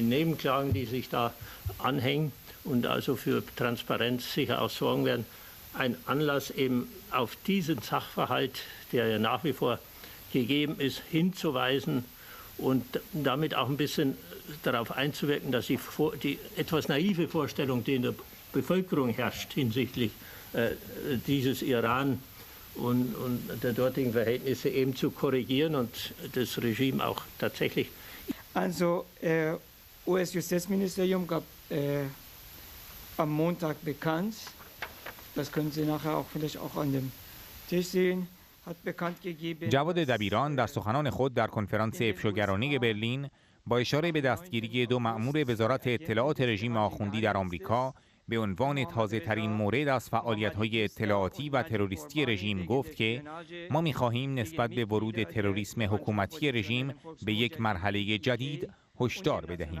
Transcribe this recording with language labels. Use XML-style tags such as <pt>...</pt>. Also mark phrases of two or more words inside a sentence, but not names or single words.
<de>Nebenklagen, die sich da anhängen und also für Transparenz sicher auch sorgen werden, ein Anlass eben auf diesen Sachverhalt, der ja nach wie vor gegeben ist, hinzuweisen und damit auch ein bisschen darauf einzuwirken, dass die etwas naive Vorstellung, die in der Bevölkerung herrscht hinsichtlich dieses Iran und der dortigen Verhältnisse eben zu korrigieren und das Regime auch tatsächlich. Also US-Justizministerium gab am Montag bekannt, das können Sie nachher auch vielleicht auch an dem Tisch sehen,</de> <fa>جواد دبیران در سخنان خود در کنفرانس افشاگرانه برلین با اشاره به دستگیری 2 مأمور وزارت اطلاعات رژیم آخوندی در آمریکا به عنوان تازه‌ترین مورد از فعالیت‌های اطلاعاتی و تروریستی رژیم گفت که ما می‌خواهیم نسبت به ورود تروریسم حکومتی رژیم به یک مرحله جدید هشدار بدهیم.</fa>